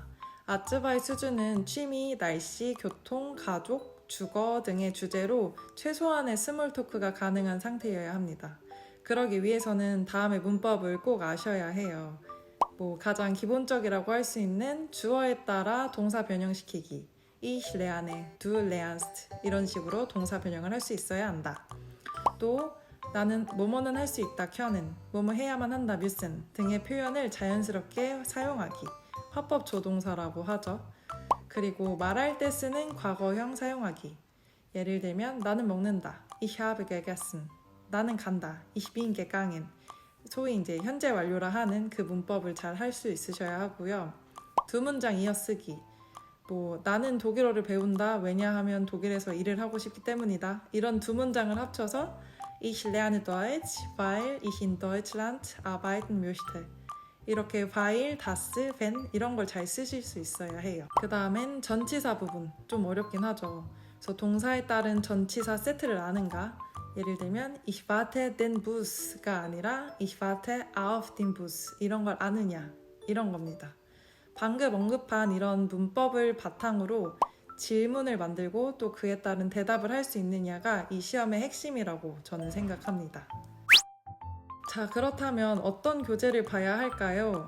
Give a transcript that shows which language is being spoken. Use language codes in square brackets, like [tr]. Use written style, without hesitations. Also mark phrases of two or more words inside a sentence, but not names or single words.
[ko] 아츠바이 수준은 취미, 날씨, 교통, 가족, 주거 등의 주제로 최소한의 스몰 토크가 가능한 상태여야 합니다. 그러기 위해서는 다음의 문법을 꼭 아셔야 해요. 가장 기본적이라고 할 수 있는 주어에 따라 동사 변형시키기, [de] Ich lerne, du lernst [ko] 이런 식으로 동사 변형을 할 수 있어야 한다. 또 나는 뭐뭐는 할 수 있다, 켜는, 뭐뭐 해야만 한다, müssen 등의 표현을 자연스럽게 사용하기, 화법 조동사라고 하죠. 그리고 말할 때 쓰는 과거형 사용하기. 예를 들면 나는 먹는다, [de] Ich habe gegessen. [ko] 나는 간다, [de] Ich bin gegangen. [ko] 소위 이제 현재 완료라 하는 그 문법을 잘 할 수 있으셔야 하고요. 2문장 이어쓰기. 나는 독일어를 배운다. 왜냐하면 독일에서 일을 하고 싶기 때문이다. 이런 2문장을 합쳐서 [de] Ich lerne Deutsch, weil ich in Deutschland arbeiten möchte. [ko] 이렇게 [de] weil, das, wenn [ko] 이런 걸 잘 쓰실 수 있어야 해요. 그 다음엔 전치사 부분. 좀 어렵긴 하죠. 그래서 동사에 따른 전치사 세트를 아는가? 예를 들면 [de] Ich warte den Bus [ko] 가 아니라 [de] Ich warte auf den Bus [ko] 이런 걸 아느냐 이런 겁니다. 방금 언급한 이런 문법을 바탕으로 질문을 만들고 또 그에 따른 대답을 할 수 있느냐가 이 시험의 핵심이라고 저는 생각합니다. 자, 그렇다면 어떤 교재를 봐야 할까요?